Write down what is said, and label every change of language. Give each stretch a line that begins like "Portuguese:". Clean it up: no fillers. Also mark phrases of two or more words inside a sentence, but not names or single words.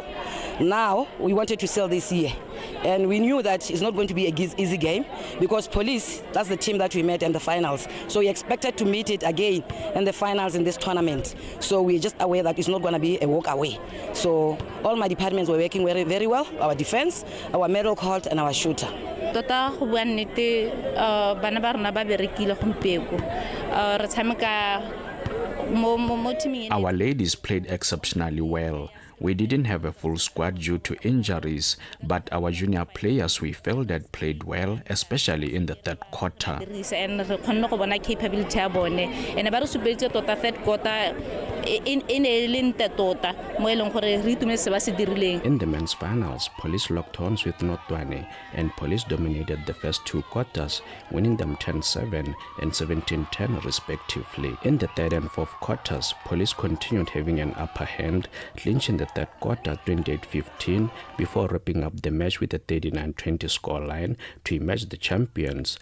English: Now, we wanted to sell this year. And we knew that it's not going to be an easy game because Police, that's the team that we met in the finals. So we expected to meet it again in the finals in this tournament. So we're just aware that it's not going to be a walk away. So all my departments were working very, very well. Our defense, our medal court, and our shooter.
Tswana: Tota go bua nnete bana ba rona ba berekile gompieko re tshameka.
English: Our ladies played exceptionally well. We didn't have a full squad due to injuries, but our junior players we felt that played well, especially in the third quarter.
Tswana: And re kgonne go bona capability ya bone and ba re supetse tota
English: third quarter
Tswana: in e leng tota mo eleng gore re itumetse ba se dirileng.
English: In the men's finals, Police locked horns with Notwane, and Police dominated the first two quarters, winning them 10-7 and 17-10 respectively. In the third and fourth quarters, Police continued having an upper hand, clinching the third quarter 28-15 before wrapping up the match with a 39-20 scoreline to emerge the champions.